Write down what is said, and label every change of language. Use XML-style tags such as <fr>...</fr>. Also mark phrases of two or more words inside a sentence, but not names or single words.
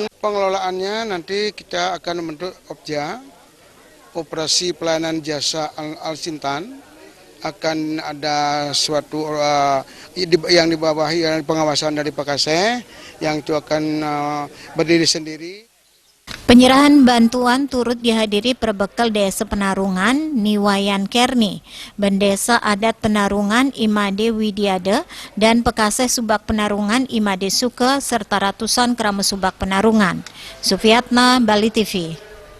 <id>Pengelolaannya nanti kita akan membentuk OPJA, Operasi Pelayanan Jasa Alsintan, akan ada suatu yang dibawahi pengawasan dari Pekaseh yang itu akan berdiri sendiri. Penyerahan bantuan turut dihadiri Perbekal Desa Penarungan Niwayan Kerni, Bendesa Adat Penarungan Imade Widiade, dan Pekaseh Subak Penarungan Imade Suke serta ratusan Krama Subak Penarungan. Sufiatna, Bali TV.</id>